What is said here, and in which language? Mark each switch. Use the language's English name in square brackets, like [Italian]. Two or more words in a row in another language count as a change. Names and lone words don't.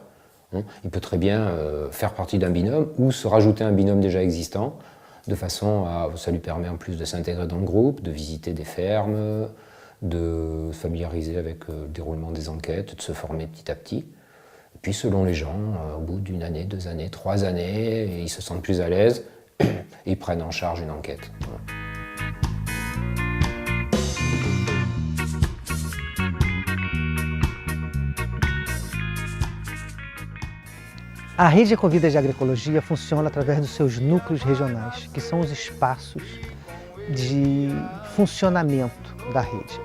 [French] Il peut très bien faire partie d'un binôme ou se rajouter un binôme déjà existant, de façon à, ça lui permet en plus de s'intégrer dans le groupe, de visiter des fermes, de se familiariser avec le déroulement des enquêtes, de se former petit à petit. Et puis selon les gens, au bout d'1 année, 2 années, 3 années, ils se sentent plus à l'aise et ils prennent en charge une enquête. Voilà. [Portuguese] A Rede Ecovida de Agroecologia funciona através dos seus núcleos regionais, que são os espaços de funcionamento da rede.